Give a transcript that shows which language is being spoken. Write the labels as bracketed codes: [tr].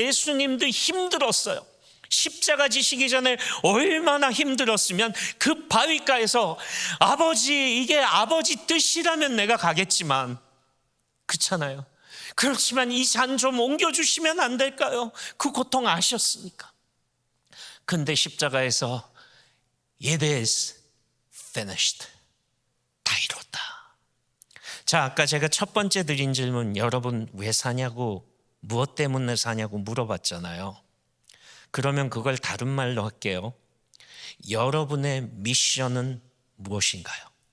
[ko] 예수님도 힘들었어요. 십자가 지시기 전에 얼마나 힘들었으면 그 바위가에서 아버지, 이게 아버지 뜻이라면 내가 가겠지만, 그렇잖아요. 그렇지만 이 잔 좀 옮겨주시면 안 될까요? 그 고통 아셨으니까. 근데 십자가에서 [en] It is finished. [ko] 다 이뤘다. 자, 아까 제가 첫 번째 드린 질문, 여러분 왜 사냐고, 무엇 때문에 사냐고 물어봤잖아요. 그러면 그걸 다른 말로 할게요. 여러분의 미션은 무엇인가요?